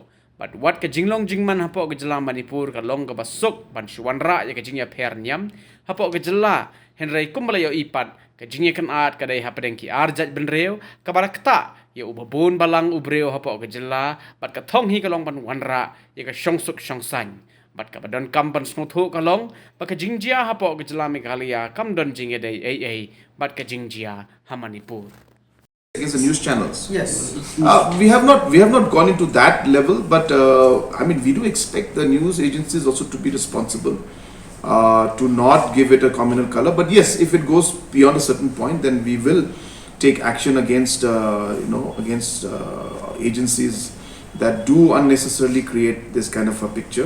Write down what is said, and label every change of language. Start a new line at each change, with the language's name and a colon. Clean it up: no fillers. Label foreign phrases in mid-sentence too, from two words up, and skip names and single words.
English: But what
Khasi: ka jinglong jingman hapo ka Jylla Manipur ka long ka basuk ban shwanra ya ka Jingsngewïapher Niam hapo ka Jylla henry kumbalayo ipat ka jingye kan at kadai hapadeng ki arjat benreo ka barakta ya ubabun balang ubreo hapo ka Jylla bat ka thong hi ka long ban wanra ya ka shongsuk shongsang bat ka badon kampan snotho ka long ba ka jingjia hapo ka Jylla Meghalaya kamdon jingye dai ai bat ka jingjia ha Manipur.
English: Against the news channels. Yes. We have not gone into that level, but I mean, we do expect the news agencies also to be responsible, to not give it a communal color. But yes, if it goes beyond a certain point, then we will take action against against agencies that do unnecessarily create this kind of a picture.